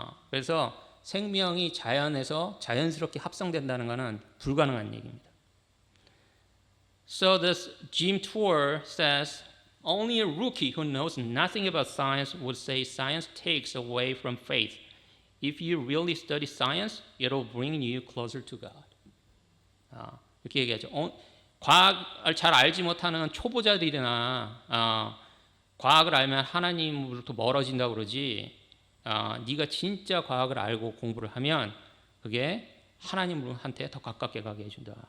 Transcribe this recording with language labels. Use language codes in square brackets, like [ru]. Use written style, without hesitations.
[ko] 그래서 생명이 자연에서 자연스럽게 합성된다는 것은 불가능한 얘기입니다. [en] So this Jim Tour says only a rookie who knows nothing about science would say science takes away from faith. If you really study science, it will bring you closer to God. [ko] 이렇게 얘기하죠. 과학을 잘 알지 못하는 초보자들이나 과학을 알면 하나님으로부터 멀어진다고 그러지 네가 진짜 과학을 알고 공부를 하면 그게 하나님한테 더 가깝게 가게 해준다.